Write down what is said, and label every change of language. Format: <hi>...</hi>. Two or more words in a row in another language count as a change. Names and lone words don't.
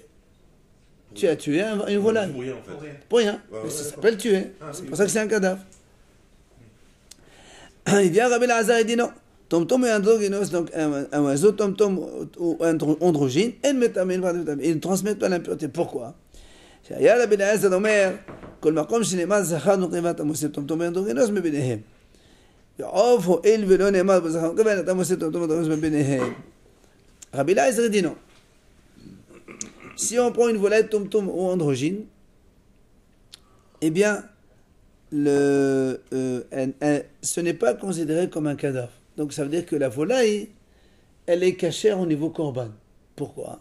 <fr>Tu as tué une volaille. Pour rien, en fait. Pour rien. Ouais, Ça s'appelle tuer. C'est pour ça que c'est un cadavre. Oui. Il vient Rabbi Eliezer et dit non. Tomtom et androgynos, donc un oiseau, tomtom ou androgyne, ils ne transmettent pas l'impureté. Pourquoi?</fr> <he>שהיה רבי אליעזר אומר, כל מקום שנאמר זכר נקבה אתה מוסיף טומטום ואנדרוגינוס מביניהם. ועוף הואיל ולא נאמר בזכר נקבה אתה מוסיף טומטום ואנדרוגינוס מביניהם.</he> <fr>Rabbi Eliezer dit non. Si on prend une volaille tomtom ou androgyne, eh bien, ce n'est pas considéré comme un cadavre. Donc ça veut dire que la volaille, elle est cachère au niveau korban. Pourquoi?</fr>